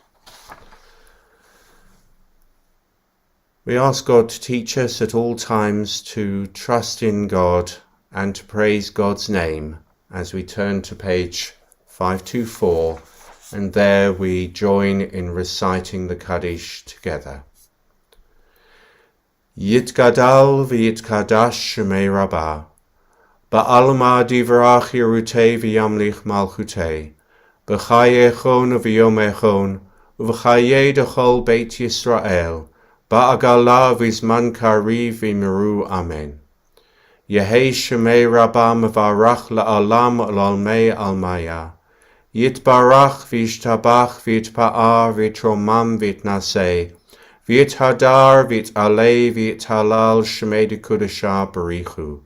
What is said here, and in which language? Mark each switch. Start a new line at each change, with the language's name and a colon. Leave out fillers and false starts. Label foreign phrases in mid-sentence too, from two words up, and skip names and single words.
English: We ask God to teach us at all times to trust in God and to praise God's name as we turn to page 524, and there we join in reciting the Kaddish together.
Aramaic: יתגדל ויתקדש שמיה רבא, בעלמא די ברא כרעותיה וימליך מלכותיה, בחייכון וביומיכון, ובחיי דכל בית ישראל, בעגלא ובזמן קריב ואמרו אמן. יהא שמיה רבא מברך לעלם ולעלמי עלמיא. יתברך וישתבח ויתפאר ויתרומם ויתנשא, ויתהדר ויתעלה ויתהלל שמיה דקודשא בריך הוא.